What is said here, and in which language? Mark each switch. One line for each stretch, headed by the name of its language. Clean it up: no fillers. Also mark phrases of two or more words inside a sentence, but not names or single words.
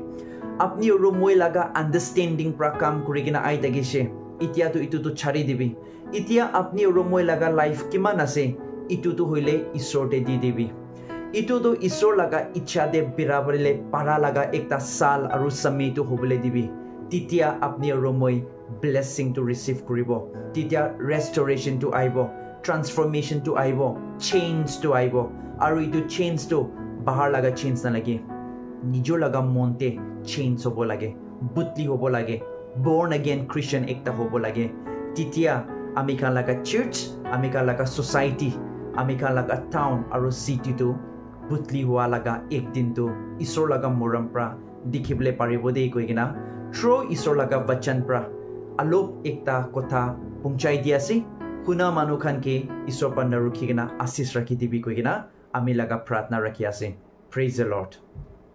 Naga Pidgin: Apni rumoi laga understanding pra kam kurigina ai tagishe. Itia to itu to chari dibi. Itia apni rumoi laga life kiman ase itu to hoile isor te di dibi. Itu to isor laga icha de birabarile para laga ekta sal aru sami to hobole dibi. Titia apni rumoi blessing to receive kuribo. Titia restoration to aibo, transformation to aibo, change to aibo. Aru itu change to bahar laga change na lagi. Nijo laga monte change hobo lage, butli hobo lage,
English: born again Christian
Naga Pidgin: ekta hobo lage. Titia ami khan laga church, ami khan laga society, ami khan laga town aru city to butli hua laga ek din to isor laga moram pra dikhibole paribo dei koigina through isor laga bachan pra alop ekta kotha pungchai diase kuna manu khan ke isor pa narukhigina asis rakhi dibi koigina ami laga pratna rakhi ase.
English: Praise the Lord.